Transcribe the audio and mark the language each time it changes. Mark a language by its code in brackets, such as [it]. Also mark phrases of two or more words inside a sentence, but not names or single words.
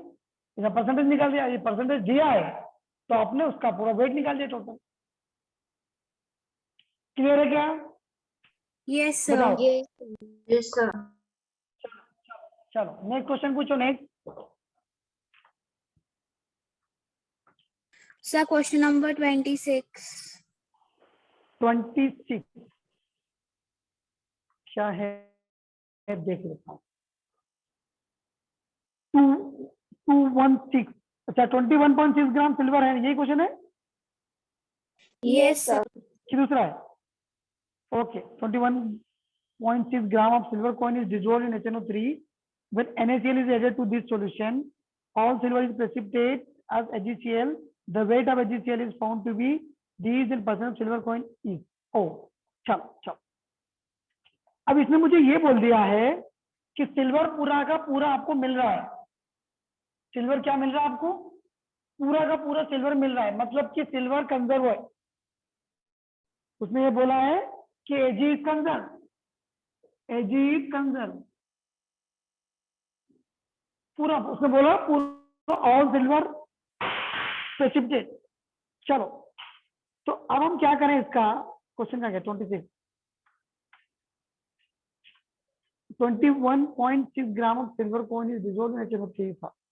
[hi] इसका परसेंटेज निकाल दिया, ये परसेंटेज दिया है तो आपने उसका पूरा वेट निकाल दिया टोटल। क्लियर है क्या? [en] Yes, sir. [hi] बताओ। [en] Yes, sir. [hi] चलो [en] next question [hi] पूछो। नेक्स्ट [en] Sir, question number 26. [hi] 26 क्या है देख लेता हूँ। 216, अच्छा 21.6 [en] gram silver [hi] है, यही क्वेश्चन है [en] Yes, sir. [hi] कि दूसरा है? [en] ओके, 21.6 gram of silver coin is dissolved in HNO3 when NaCl is added to this solution. All silver is precipitate as HgCl. The weight of HgCl is found to be D's in percent of silver coin is O. [hi] चलो चलो, अब इसने मुझे ये बोल दिया है कि सिल्वर पूरा का पूरा आपको मिल रहा है। सिल्वर क्या मिल रहा है आपको? पूरा का पूरा सिल्वर मिल रहा है, मतलब कि [en] silver conserve [hi] है। उसने ये बोला है कि [en] Ag is conserved, Ag is conserved, [hi] पूरा उसने बोला पूरा [en] all silver precipitate. [hi] चलो तो अब हम क्या करें? इसका क्वेश्चन का क्या? [en] 21.6 gram of silver coin is dissolved in HNO3 था।